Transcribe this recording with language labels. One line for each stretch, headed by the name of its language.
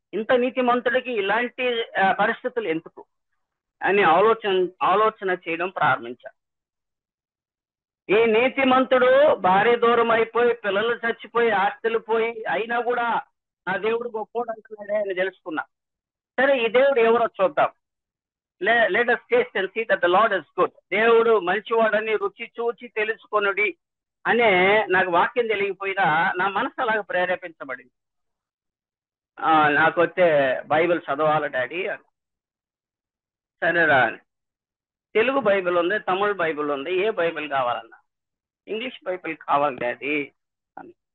Telugu: ఇంత నీతిమంతుడికి ఇలాంటి పరిస్థితులు ఎందుకు అని ఆలోచన చేయడం ప్రారంభించాను. ఈ నీతిమంతుడు భార్య దూరం అయిపోయి, పిల్లలు చచ్చిపోయి, ఆస్తులు పోయి, అయినా కూడా నా దేవుడు గొప్పోడు అంటున్నాడే అని తెలుసుకున్నా. సరే, ఈ దేవుడు ఎవరో చూద్దాం.
English: Let us taste and see that the Lord is good.
Telugu: దేవుడు మంచివాడని రుచి చూచి తెలుసుకొనుడి అనే నాకు వాక్యం తెలియకపోయినా నా మనసు అలాగ ప్రేరేపించబడింది. నాకు వచ్చే బైబిల్ చదవాలి డాడీ అని. సరేరా అని. తెలుగు బైబిల్ ఉంది, తమిళ బైబిల్ ఉంది, ఏ బైబిల్ కావాలన్నా. ఇంగ్లీష్ బైబిల్ కావాలి డాడీ అని.